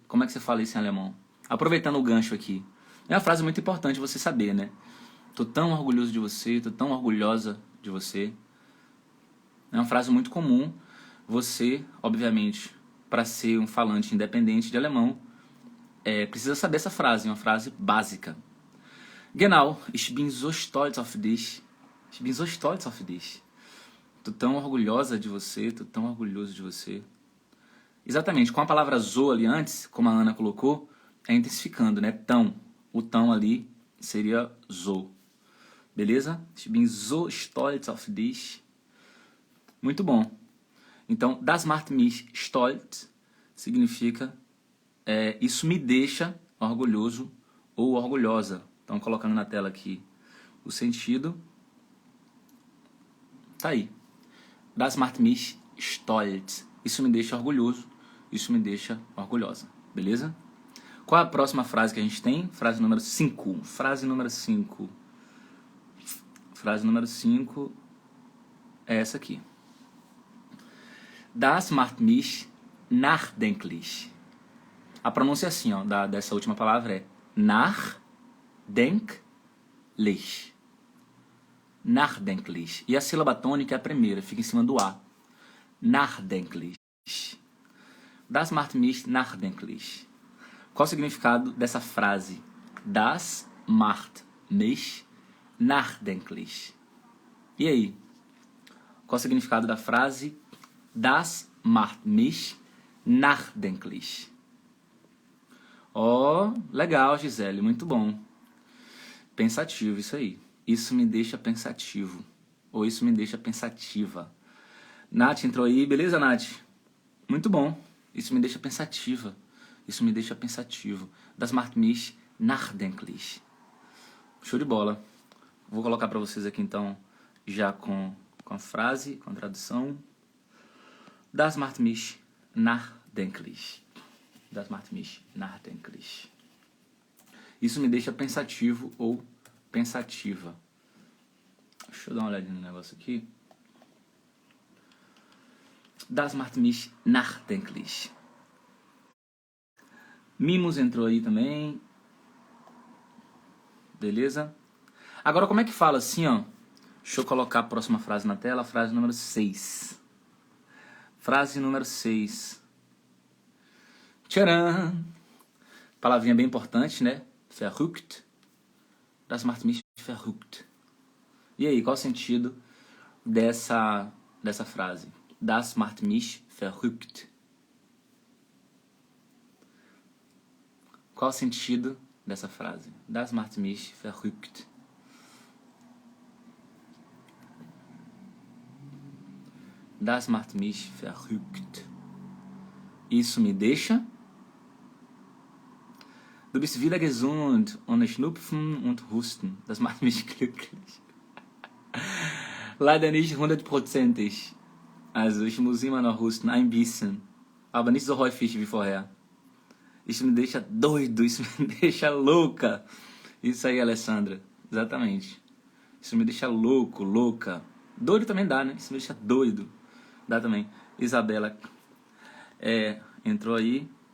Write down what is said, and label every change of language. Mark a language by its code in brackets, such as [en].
[pt] Como é que você fala isso em alemão? Aproveitando o gancho aqui. É uma frase muito importante você saber, né? Tô tão orgulhoso de você, tô tão orgulhosa de você. É uma frase muito comum. Você, obviamente, para ser um falante independente de alemão, precisa saber essa frase, uma frase básica. [de] Genau, ich bin so stolz auf dich. Ich bin so stolz auf dich. [pt] Tô tão orgulhosa de você, tô tão orgulhoso de você. Exatamente, com a palavra so ali antes, como a Ana colocou, intensificando, né? Tão. O tão ali seria so. Beleza? [de] Ich bin so stolz auf dich. [pt] Muito bom. Então, [de] das macht mich stolz [pt] significa isso me deixa orgulhoso ou orgulhosa. Então, colocando na tela aqui o sentido. Tá aí. [de] Das macht mich stolz. [pt] Isso me deixa orgulhoso. Isso me deixa orgulhosa. Beleza? Qual é a próxima frase que a gente tem? Frase número 5. Frase número 5. Frase número 5 é essa aqui. [de] Das macht mich nachdenklich. [pt] A pronúncia é assim, ó, dessa última palavra é nachdenklich. Nachdenklich. E a sílaba tônica é a primeira, fica em cima do A. [de] nachdenklich. Das macht mich nachdenklich. [pt] Qual o significado dessa frase? [de] Das macht mich nachdenklich. [pt] E aí? Qual o significado da frase? [de] Das macht mich nachdenklich. [pt] Oh, legal, Gisele, muito bom. Pensativo, isso aí. Isso me deixa pensativo. Ou isso me deixa pensativa. Nath entrou aí, beleza, Nath? Muito bom. Isso me deixa pensativa. Isso me deixa pensativo. [de] Das macht mich nachdenklich. [pt] Show de bola. Vou colocar para vocês aqui então, já com a frase, com a tradução. [de] Das macht mich nachdenklich. Das macht mich nachdenklich. [pt] Isso me deixa pensativo ou pensativa. Deixa eu dar uma olhadinha no negócio aqui. [de] Das macht mich nachdenklich. [pt] Mimos entrou aí também. Beleza? Agora, como é que fala assim, ó? Deixa eu colocar a próxima frase na tela. Frase número 6. Frase número 6. Tcharam! Palavrinha bem importante, né? [de] Verrückt. Das macht mich verrückt. [pt] E aí, qual o sentido dessa frase? [de] Das macht mich verrückt. [pt] Qual o sentido dessa frase? [de] Das macht mich verrückt. Das macht mich verrückt. [pt] Isso me deixa. [de] Du bist wieder gesund, ohne Schnupfen und Husten. Das macht mich glücklich. Leider nicht 100%. Also ich muss immer noch husten, ein bisschen. Aber nicht so häufig wie vorher. [pt] Isso me deixa doido, isso me deixa louca. Isso aí, Alessandra. Exatamente. Isso me deixa louco, louca. Doido também dá, né? Isso me deixa doido. Dá também. Isabela entrou aí.